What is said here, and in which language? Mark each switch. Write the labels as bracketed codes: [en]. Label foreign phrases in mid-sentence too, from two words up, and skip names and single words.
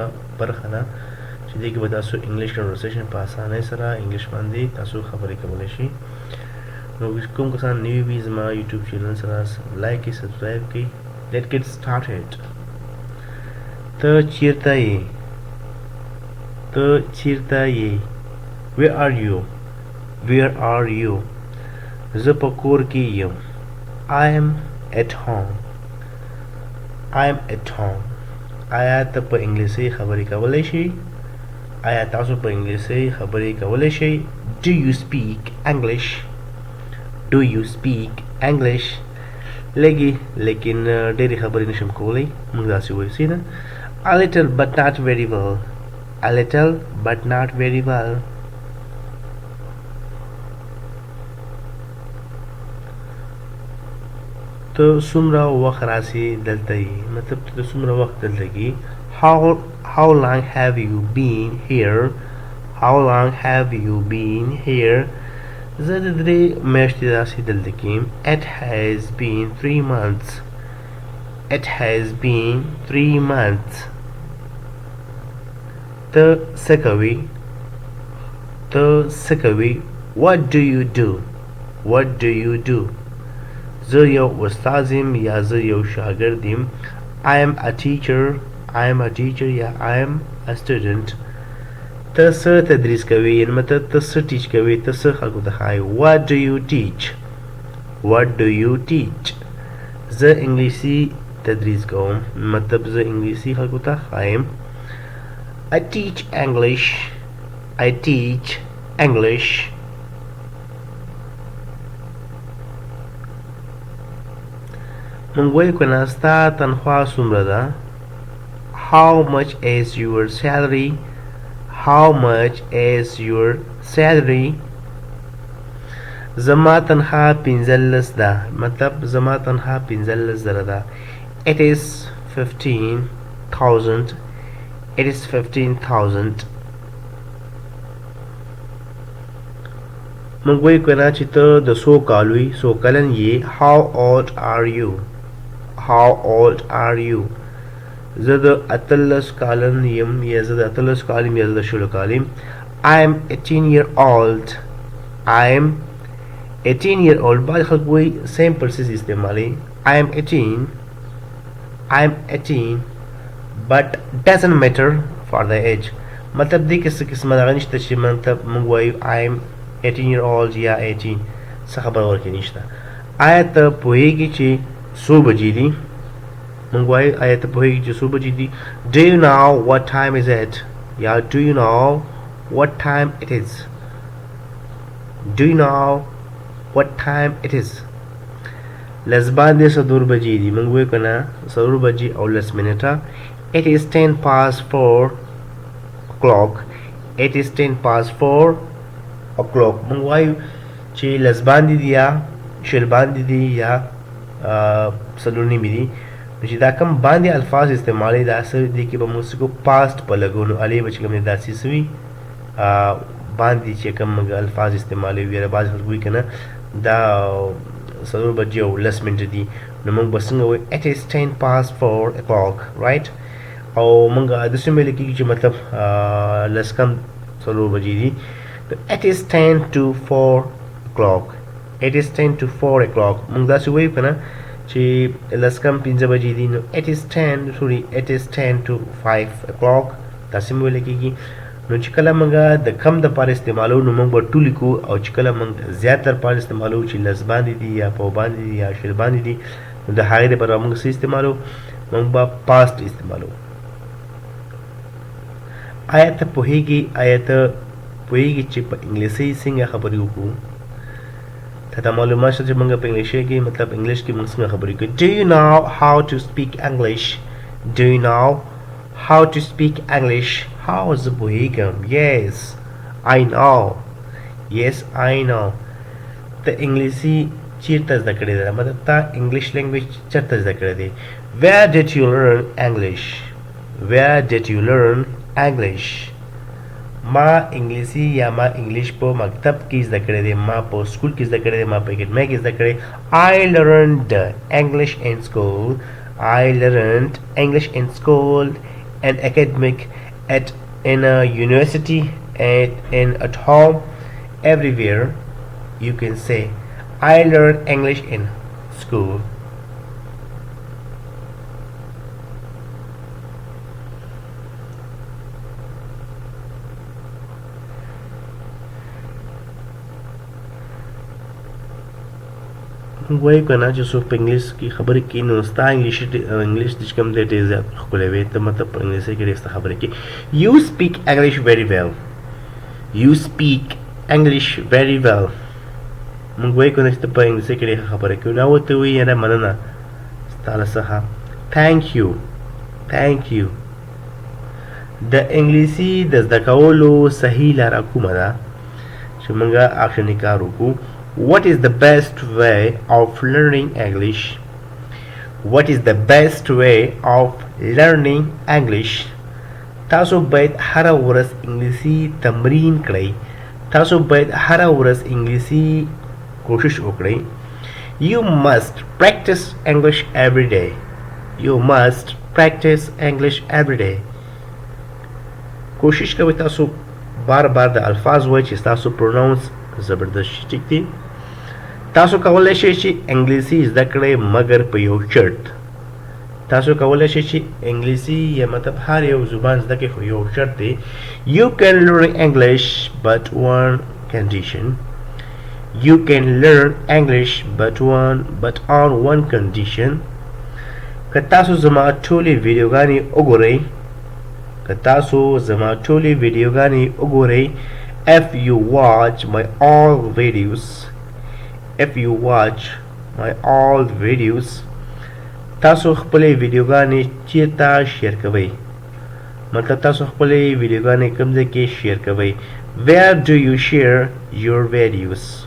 [ps] برخه ده چې دې کې به تاسو [en] English conversation [ps] په اسانۍ سره انګلیش باندې تاسو خبرې کولی شئ نو کوم کسان نوي وي زما یوټیوب چینل سره لایک یې سبسکرایب کړئ [en] let's get started [ps] ته چیرته یې [en] where are you [ps] زه په کور کې یم [en] I am at home [ps] آیا ته په انګلیسي خبرې کولی شئ آیا تاسو په انګلیسي خبرې کولی شئ [en] do you speak English [ps] لږې لیکن ډېرې خبرې نشم کولی موږ داسې وایو سینه [en] a little but not very well [ps] ته څومره وخت راسې دلته یې مطلب ته څومره وخت دلته کې [en] how long have you been [ps] here زه د 3 میاشتې راسې دلته کې [en] it has been 3 months [ps] ته څه کوې [en] what do you do [ps] زه یو استاد یم یا زه یو شاګرد یم [en] I am a teacher [ps] یا [en] I am a student [ps] ته څه تدریس کوې یعنې مطلب ته څه ټیچ کوې ته څه خلکو ته ښایې what [en] do you teach [ps] زه انګلیسي تدریس کوم مطلب زه انګلیسي خلکو ته ښایم [en] I teach English [ps] مونږ وایو که نه ستا تنخوا څومره ده [en] how much is your salary [ps] زما تنخوا 15 ده مطلب زما تنخوا 15,000 ده [en] it is 15,000 [ps] مونږ وایو که نه چې ته د څو کالو یې څو کلن یې [en] how old are you [ps] زه د 18 کالن یم یا زه د 18 کال یم یا زه د 20 کال یم [en] I am 18 year old [ps] بعض خلک وایي [en] same phrases [ps] استعمالوي [en] I am 18 but doesn't matter for the age [ps] مطلب دې کې څه قسمه دغه نشته چې مطلب موږ وایو [en] I am 18 year old [ps] یا 18 څه خبره ورکې نشته آیا ته پوهېږې چې څو بجې دي مونږ وایو آیا ته پوهېږې چې څو بجې دي [en] do you know what time is it [ps] یا [en] do you know what time it is [ps] لس باندې څلور بجې دي مونږ وایو که نه څلور بجې او لس منټه [en] it is 10 past 4 o'clock [ps] مونږ وایو چې لس باندې دي یا شل باندې دي یا څلور نیمې دي نو چې دا کوم باندې الفاظ استعمالوي دا څه دي کې به موږ څه کوو پاست په لګو نو الې به چې کوم دی داسې څه وي باندې چې کوم موږ الفاظ استعمالوي یا بعضې خلک وایي که نه دا څلور بجې او لس منټه دي نو موږ به څنګه وایو [en] it is 10 past 4 o'clock right [ps] او موږ داسې ویلی کېږي چې مطلب لس کم څلور بجې دي [en] it is 10 to 4 o'clock [ps] موږ داسې وایو که نه چې لس کم 5 بجې دي نو [en] it is 10 to 5 o'clock [ps] داسې مو ویلی کېږي نو چې کله موږ د کم دپاره استعمالوو نو موږ به ټو لیکو او چې کله موږ زیات دپاره استعمالوو چې لس باندې دي یا پو باندې دي یا شل باندې دي نو د هغې دپاره موږ څه استعمالوو موږ به پاست استعمالوو آیا ته پوهېږې چې په انګلیسۍ څنګه خبرې وکړو ته دا معلومات شته چې موږ په انګلیسۍ کې مطلب انګلیش کې موږ څنګه خبرې کوو [en] do you know how to speak English [ps] how زه پوهېږم [en] yes I know [ps] ته انګلیسي چیرته زده کړې ده مطلب تا [en] English language [ps] چېرته زده کړی دی [en] where did you learn English [ps] ما انګلیسی یا ما انګلیش په مکتب کې زده کړی دی ما په سکول کې زده کړی دی ما په اکیډمۍ کې زده کړی [en] I learned English in school I learned English in school and academic in a university at home everywhere you can say I learned English in school [ps] وایو کنه چې څوک په انګلیش کې خبرې کوي نو ستا انګلیش چې کوم دی ډېر زیات ښکلی وي ته مطلب په انګلیسي کې ډېر ستا خبرې کوي [en] You speak English very well You speak English very well [ps] موږ وایو کنه چې ته په انګلیسي کې ډېر خبرې کوي نو ورته وایي یاره مننه ستا له څخه [en] Thank you Thank you [ps] د انګلیسي د زده کولو صحیح لاره کومه ده چې موږ اکشني کار وکړو [en] What is the best way of learning English? What is the best way of learning English? [ps] تاسو باید هر ورځ انګلیسي تمرین کړئ تاسو باید هر ورځ انګلیسي کوشش وکړئ [en] You must practice English every day. You must practice English every day. [ps] کوشش کوئ تاسو بار بار د الفاظ وایئ چې تاسو پروناونس زبردست شي ټیک دی تاسو کولی شئ چې انګلیسي زده کړئ مګر په یو شرط تاسو کولی شئ چې انګلیسي یا مطلب هر یو زبان زده کړئ خو یو شرط دی [en] You can learn English but one condition You can learn English but on one condition [ps] که تاسو زما ټولې ویډیوګانې وګورئ [en] If you watch my all videos [ps] تاسو خپلې ویډیوګانې چیرته شیر کوئ مطلب تاسو خپلې ویډیوګانې کوم ځای کې شیر کوئ [en] Where do you share your videos